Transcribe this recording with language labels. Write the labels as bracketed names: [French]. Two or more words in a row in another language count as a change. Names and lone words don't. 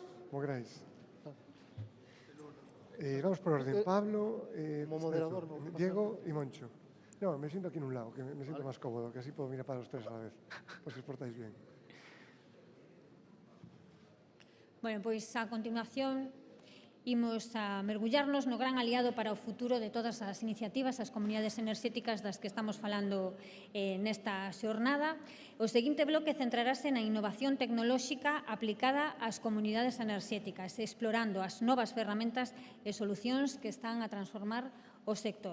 [Spanish] como queráis. Vamos por orden. Pablo, Diego y Moncho. No, me siento aquí en un lado, que me siento más cómodo, que así puedo mirar para los tres a la vez, pues os portáis bien. Bueno, [Galician] pois a continuación imos a mergullarnos no gran aliado para o futuro de todas as iniciativas, as comunidades enerxéticas das que estamos falando nesta xornada. O seguinte bloque centrarase na innovación tecnolóxica aplicada ás comunidades enerxéticas, explorando as novas ferramentas e solucións que están a transformar o sector.